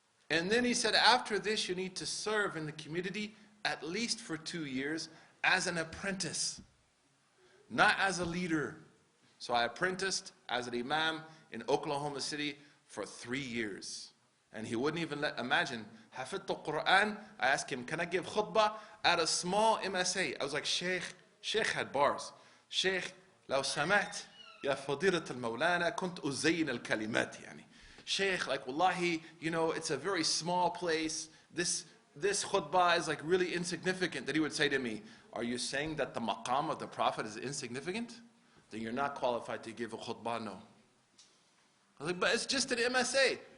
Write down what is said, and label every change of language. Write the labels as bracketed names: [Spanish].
[English] And then he said, after this, you need to serve in the community at least for 2 years as an apprentice, not as a leader. So I apprenticed as an imam in Oklahoma City for 3 years. And he wouldn't even imagine. Hafidh al-Quran, I asked him, can I give khutbah at a small MSA? I was like, Sheikh had bars. [Arabic] Sheikh, لو سمعت يا فضيلة المولانا كنت أزين الكلمات يعني. [English] Sheikh, like, wallahi, you know, it's a very small place. This khutbah is like really insignificant. That he would say to me, are you saying that the maqam of the Prophet is insignificant? Then you're not qualified to give a khutbah, no. I was like, but it's just an MSA.